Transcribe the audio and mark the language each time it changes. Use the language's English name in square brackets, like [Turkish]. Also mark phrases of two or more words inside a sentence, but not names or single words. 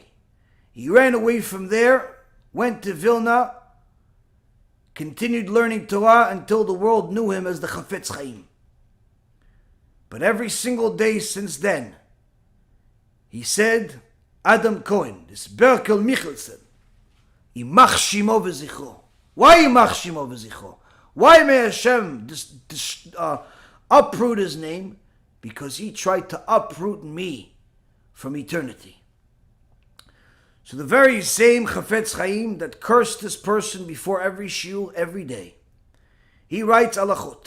[English] He ran away from there, went to Vilna, continued learning Torah until the world knew him as the Chafetz Chaim. But every single day since then, he said, Adam Cohen, this Berkel Michelson, [Hebrew] Imach Shimo V'zichro. Why Imach Shimo V'zichro? [English] Why may Hashem uproot his name? Because he tried to uproot me from eternity. So the very same Chafetz Chaim that cursed this person before every shiur every day, he writes halachot.